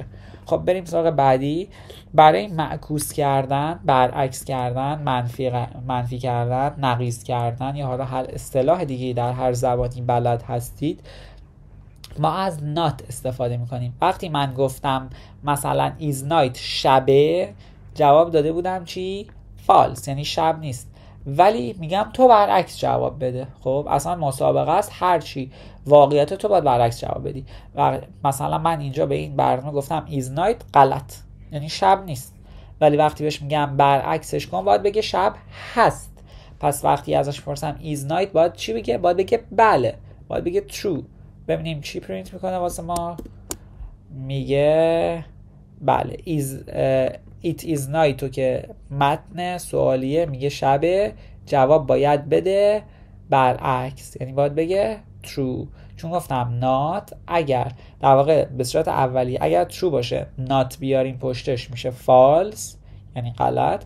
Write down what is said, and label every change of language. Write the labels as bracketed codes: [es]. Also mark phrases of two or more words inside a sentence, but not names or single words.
[fa] خب بریم سراغ بعدی. برای معکوس کردن، برعکس کردن، منفی کردن، نقیض کردن یا حالا هر اصطلاح دیگه در هر زبانی بلد هستید، ما از not استفاده میکنیم. وقتی من گفتم مثلا [en] is night [fa] شبه، جواب داده بودم چی؟ false، یعنی شب نیست. ولی میگم تو برعکس جواب بده. خب اصلا مسابقه است، هر چی واقعیت تو باید برعکس جواب بدی. و مثلا من اینجا به این برنامه گفتم [en] is night [fa] غلط، یعنی شب نیست. ولی وقتی بهش میگم برعکسش کن باید بگه شب هست. پس وقتی ازش پرسم [en] is night [fa] باید چی بگه؟ باید بگه بله، باید بگه true. ببینیم چی پرینت میکنه واسه ما. میگه بله [en] it is night، [fa] تو که متن سوالیه میگه شبه، جواب باید بده برعکس، یعنی باید بگه true. چون گفتم not اگر در واقع به صورت اولی اگر true باشه not بیاریم پشتش میشه false، یعنی غلط.